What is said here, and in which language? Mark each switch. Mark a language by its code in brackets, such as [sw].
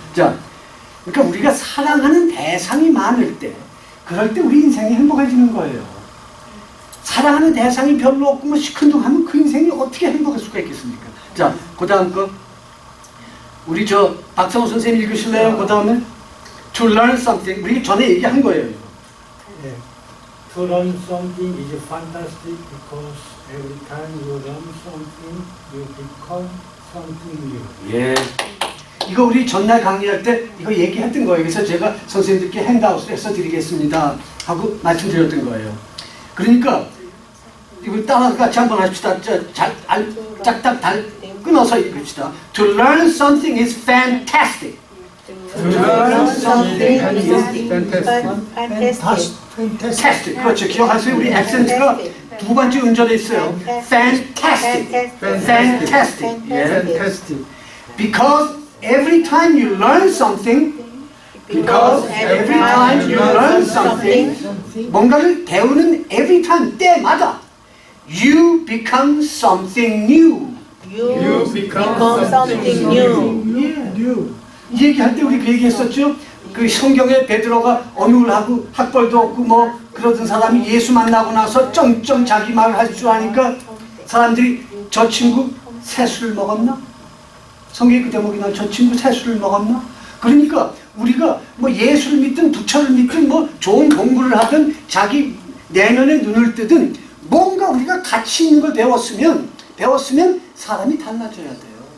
[ko] 자, 그러니까 우리가 사랑하는 대상이 많을 때 그럴 때 우리 인생이 행복해지는 거예요. 사랑하는 대상이 별로 없고 뭐 시큰둥하면 그 인생이 어떻게 행복할 수가 있겠습니까? 자, 그 다음 거 우리 저 박상호 선생님 읽으실래요? 그 다음에 [en] To learn something. [ko] 우리 전에 얘기한 거예요. 이거. 예. [en] To learn something is fantastic because every time you learn something, you become something new. [ko] 예. 이거 우리 전날 강의할 때 이거 얘기했던 거예요. 그래서 제가 선생님들께 핸드아웃을 해서 드리겠습니다 하고 말씀드렸던 거예요. 그러니까 이거 따라 같이 한번 합시다. 짝딱 끊어서 읽읍시다. [en] To learn something is fantastic. To learn something is fantastic. Fantastic. [ko] 그렇죠. 기억하세요. 우리 액센트가 두 번째 음절에 있어요. [en] Fantastic. Fantastic. Fantastic. Because every time you learn something, because every time you learn something, [ko] 뭔가를 배우는 [en] every time [ko] 때마다 [en] you become something new. You become something new. New. [ko] 이 얘기할 때 우리 그 얘기했었죠. 그 성경에 베드로가 어눌하고 학벌도 없고 뭐 그러던 사람이 예수 만나고 나서 쩡쩡 자기 말을 할 줄 아니까 사람들이 저 친구 새술을 먹었나? 성경에 그 대목이 나 저 친구 새술을 먹었나? 그러니까 우리가 뭐 예수를 믿든 부처를 믿든 뭐 좋은 공부를 하든 자기 내면의 눈을 뜨든 뭔가 우리가 가치 있는 걸 배웠으면 사람이 달라져야 돼요.